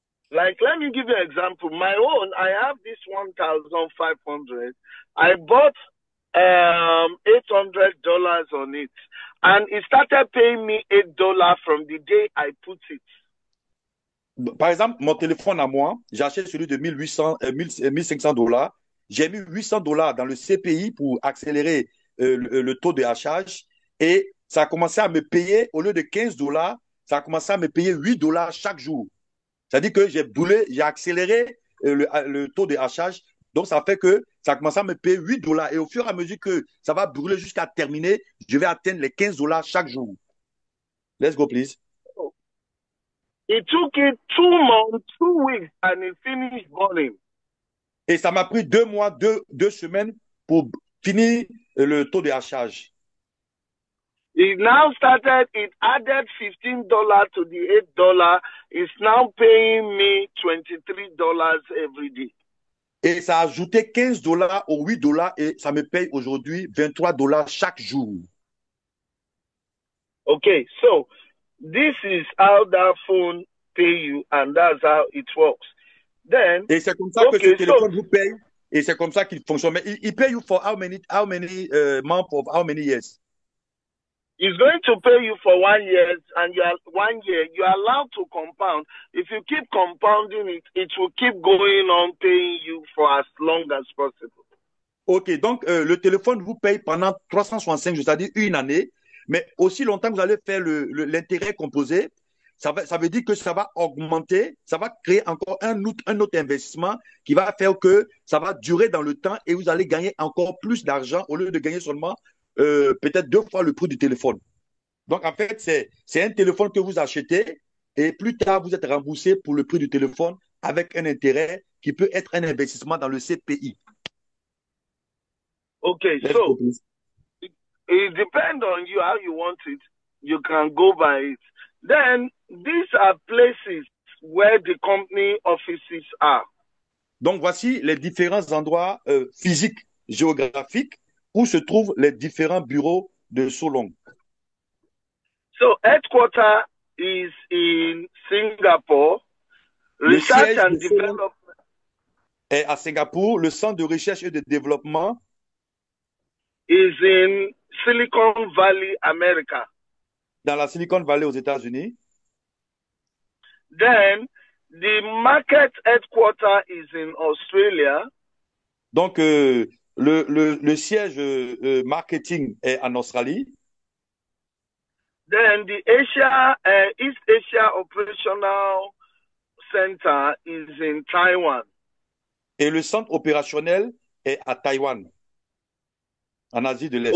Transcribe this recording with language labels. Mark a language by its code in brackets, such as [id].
[en] Like, let me give you an example. My own, I have this 1,500. I bought $800 on it, and it started paying me $8 from the day I put it. [fr] Par exemple, mon téléphone à moi, j'ai acheté celui de $1,500. J'ai mis $800 dans le CPI pour accélérer le taux de hachage et ça a commencé à me payer, au lieu de $15, ça a commencé à me payer $8 chaque jour. C'est-à-dire que j'ai accéléré le taux de hachage. Donc, ça fait que ça a commencé à me payer $8. Et au fur et à mesure que ça va brûler jusqu'à terminer, je vais atteindre les $15 chaque jour. [en] Let's go, please. It took it 2 months, 2 weeks, and it finished burning. [fr] Et ça m'a pris 2 mois, 2 semaines pour finir le taux de hachage. [en] It now started, it added $15 to the $8. It's now paying me $23 every day. [fr] Et ça a ajouté $15 aux $8 et ça me paye aujourd'hui $23 chaque jour. [en] Okay, so this is how that phone pay you, and that's how it works. Then, [fr] Et c'est comme ça que ce [en] okay, [fr] téléphone [en] so [fr] vous paye et c'est comme ça qu'il fonctionne. Mais il paye [en] you for how many months of how many years? it's going to pay you for 1 year, and you are 1 year. You are allowed to compound. If you keep compounding it, it will keep going on paying you for as long as possible. [fr] Ok, donc le téléphone vous paye pendant 365 jours, c'est-à-dire une année, mais aussi longtemps que vous allez faire l'intérêt composé, ça veut dire que ça va augmenter, ça va créer encore un autre investissement qui va faire que ça va durer dans le temps et vous allez gagner encore plus d'argent au lieu de gagner seulement peut-être 2 fois le prix du téléphone. Donc en fait, c'est un téléphone que vous achetez et plus tard, vous êtes remboursé pour le prix du téléphone avec un intérêt qui peut être un investissement dans le CPI. [en] Okay, so it depends on you how you want it. You can go by it. Then these are places where the company offices are. [fr] Donc voici les différents endroits physiques, géographiques où se trouvent les différents bureaux de Solong. [en] So headquarter is in Singapore. Research and development [fr] est à Singapour. Le centre de recherche et de développement [en] is in Silicon Valley, America. [fr] Dans la Silicon Valley aux États-Unis. [en] Then the market headquarter is in Australia. [fr] Donc le siège marketing est en Australie. [en] Then the East Asia Operational Center is in Taiwan. [fr] Et le centre opérationnel est à Taïwan, en Asie de l'Est.